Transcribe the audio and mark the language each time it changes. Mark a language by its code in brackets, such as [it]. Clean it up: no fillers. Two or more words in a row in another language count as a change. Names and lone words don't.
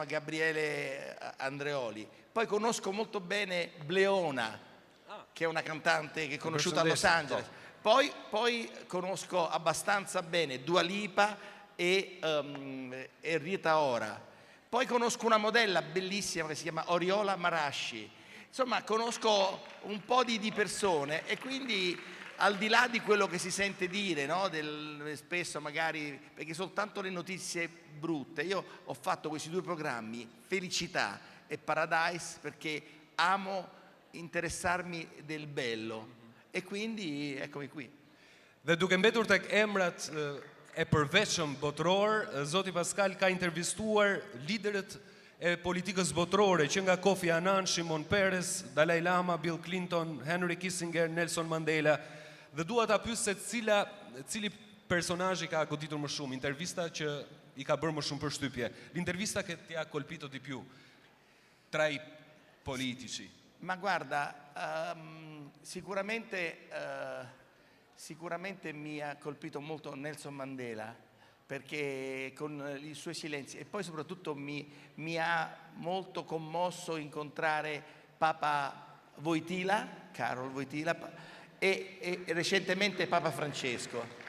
[it] Gabriele Andreoli, poi conosco molto bene Bleona, che è una cantante che è conosciuta a Los Angeles, poi conosco abbastanza bene Dua Lipa e Rita Ora, poi conosco una modella bellissima che si chiama Oriola Marashi, insomma conosco un po' di persone e quindi al di là di quello che si sente dire, no? Spesso magari, perché soltanto le notizie brutte, io ho fatto questi due programmi, Felicità e Paradise, perché amo interessarmi del bello e quindi eccomi qui. [sq] Dhe duke mbetur tek emrat e përveçëm botror, Zoti Pascal ka intervistuar liderët e politikës botërore që nga Kofi Annan, Shimon Peres, Dalai Lama, Bill Clinton, Henry Kissinger, Nelson Mandela. Dhe dua ta pyes se cili personazh I ka goditur më shumë, intervista që I ka bërë më shumë përshtypje, [it] l'intervista che ti ha colpito di più tra I politici. Ma guarda, sicuramente mi ha colpito molto Nelson Mandela, perché con i suoi silenzi, e poi soprattutto mi ha molto commosso incontrare Papa Wojtyla, Karol Wojtyla, e recentemente Papa Francesco.